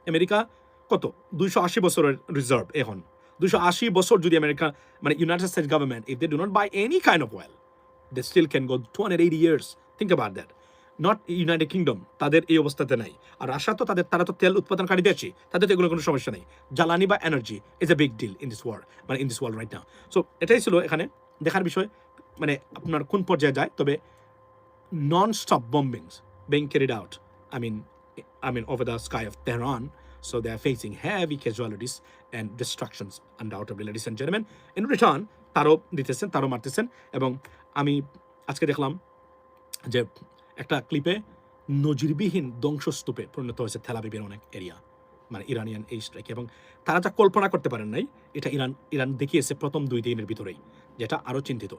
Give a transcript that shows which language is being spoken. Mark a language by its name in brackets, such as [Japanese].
[Bangla] America কত 280 বছরের reserve এখন, 280 বছর যদি আমেরিকা মানে United states government, [English] If they do not buy any kind of oil, they still can go 280 years. Think about that. [Bangla] Not United kingdom, তাদের এই অবস্থাতে নাই। আর রাশিয়া তো তারা তো তেল উৎপাদনকারী দেশই, তাদের তো এগুলো কোনো সমস্যা নেই। জ্বালানি বা [English] Energy is a big deal in this world, মানে in this world right now. [Bangla] So এটাই ছিল এখানে দেখার বিষয়, মানে আপনার কোন পর্যায়ে যায়। [English] তবে non stop bombings being carried out, I mean over the sky of Tehran, so they are facing heavy casualties and destructions undoubtedly, ladies and gentlemen. In return [Bangla] তারও দিতেছেন, তারও মারতেছেন। এবং আমি আজকে দেখলাম যে একটা ক্লিপে নজিরবিহীন ধ্বংসস্তূপে পরিণত হয়েছে তেল আবিবের অনেক এরিয়া, মানে ইরানিয়ান এই স্ট্রাইক। এবং তারা যা কল্পনা করতে পারেন নাই, এটা ইরান দেখিয়েছে প্রথম 2 দিনের ভিতরেই, যেটা আরও চিন্তিত।